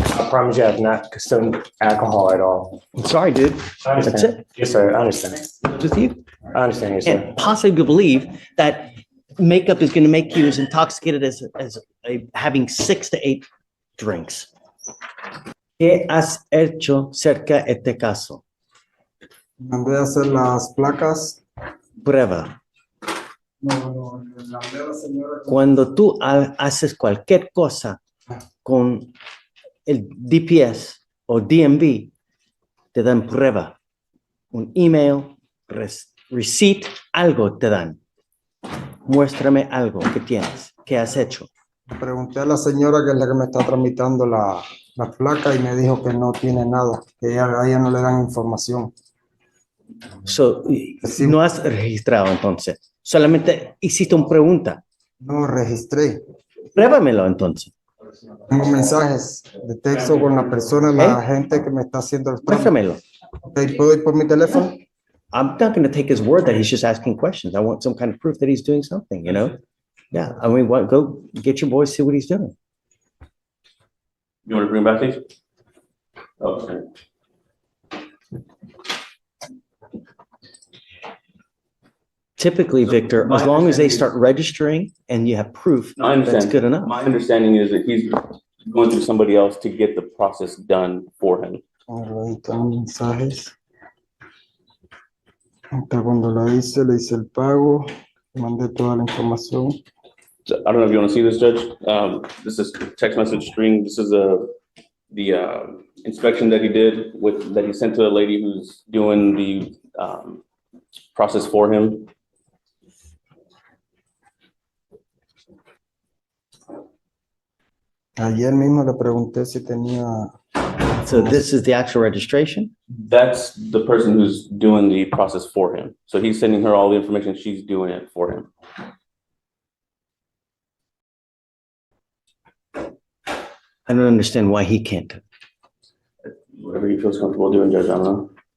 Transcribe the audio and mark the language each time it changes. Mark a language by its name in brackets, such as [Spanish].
[English] I promise you I have not consumed alcohol at all. I'm sorry, dude. I That's understand. it. Yes, sir. I understand. With you. I understand, yes, sir. And possibly believe that makeup is going to make you as intoxicated as having 6 to 8 drinks. [Spanish] ¿Qué has hecho cerca de este caso? Mandé a hacer las placas. Prueba. No, le mandé a la señora. Cuando tú haces cualquier cosa con el DPS o DMV, te dan prueba. Un email, receipt, algo te dan. Muéstrame algo que tienes, que has hecho. Pregunté a la señora que es la que me está tramitando la placa y me dijo que no tiene nada, que a ella no le dan información. [English] So, [Spanish] Sí. no has registrado entonces. Solamente hiciste una pregunta. No registré. Pruébamelo entonces. Tengo mensajes de texto con la persona, la gente que me está haciendo el trámite. Muéstramelo. Okay, ¿puedo ir por mi teléfono? [English] I'm not going to take his word that he's just asking questions. I want some kind of proof that he's doing something, you know? Yeah, I mean, go get your boy, see what he's doing. You want to bring back these? Oh, okay. Typically, Victor, as long as they start registering and you have proof, No, I understand. that's good enough. My understanding is that he's going through somebody else to get the process done for him. [Spanish] Ahí están los mensajes. Hasta cuando le hice el pago, mandé toda la información. [English] So, I don't know if you want to see this, Judge. This is text message string. This is the inspection that he did that he sent to a lady who's doing the process for him. [Spanish] Ayer mismo le pregunté si tenía. [English] So this is the actual registration? That's the person who's doing the process for him. So he's sending her all the information. She's doing it for him. I don't understand why he can't. Whatever he feels comfortable doing, Judge, I don't know.